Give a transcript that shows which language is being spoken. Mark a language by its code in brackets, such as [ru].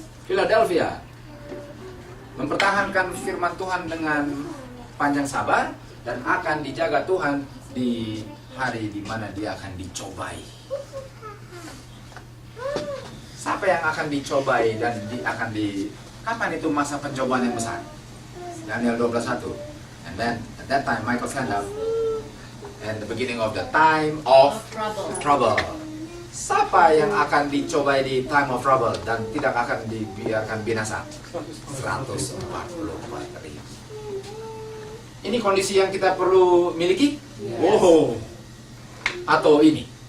[id] Philadelphia mempertahankan firman Tuhan dengan panjang sabar dan akan dijaga Tuhan di hari di mana dia akan dicobai. Siapa yang akan dicobai dan kapan itu masa pencobaan yang besar? Daniel 12:1. [en] And then at that time Michael stand up and the beginning of the time of trouble. [id] Siapa yang akan dicobai di [en] time of trouble [id] dan tidak akan dibiarkan binasa? 144.000. Ini kondisi yang kita perlu miliki? Wow. Atau ini?